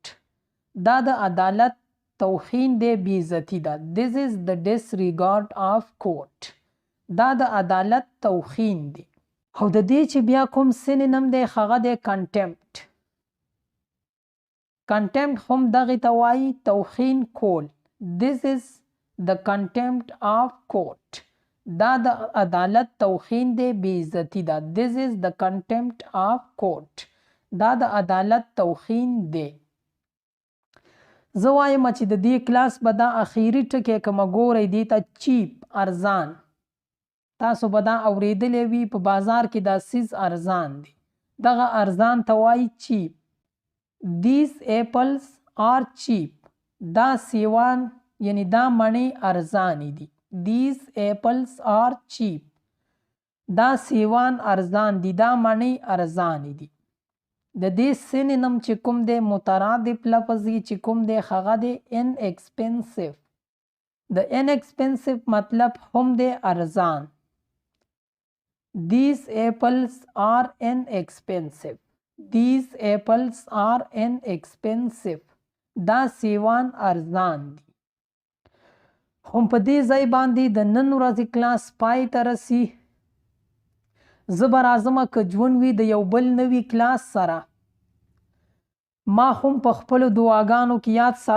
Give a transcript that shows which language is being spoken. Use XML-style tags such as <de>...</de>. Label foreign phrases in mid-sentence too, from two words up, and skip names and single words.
<ps>دا د عدالت توهین دی، بې عزتي ده.</ps> <en>this is the disregard of court.</en> <ps>دا د عدالت توهین دی. او د دې چې بیا کوم سینونیم دی هغه دی contempt. contempt هم دغې ته وایي توهین کول.</ps> <en>this is the contempt of court.</en> <ps>دا د عدالت توهین دی، بې عزتي ده.</ps> <en>this is the contempt of court.</en> <ps>دا د عدالت توهین دی. زه وایم چې د دې کلاس به دا اخیری ټکی کومه ګورئ دې ته چیپ، ارزان. تاسو به دا اوریدلی وي په بازار کې دا سیز ارزان دی. دغه ارزان ته وایي چیپ.</ps> <en>these apples are cheap.</en> <ps>دا سیوان یعنی دا مڼې ارزانې دي.</ps> <en>these apples are cheap.</en> <ps>دا سیوان ارزان دي، دا مڼې ارزانې دي. د دې سینونیم چې کوم دی مترادف لفظ چې کوم دی هغه دی inexpensive. د inexpensive مطلب هم دی ارزان.</ps> <en>these apples are inexpensive. these apples are inexpensive.</en> <ps>دا سیوان ارزان دي. هم په دې ځای باندې د نن ورځې کلاس پای ته رسي. زه به راځمه که ژوند وي د یو بل نوي کلاس سره. ما هم په خپلو دعاګانو کې یاد سات.</ps>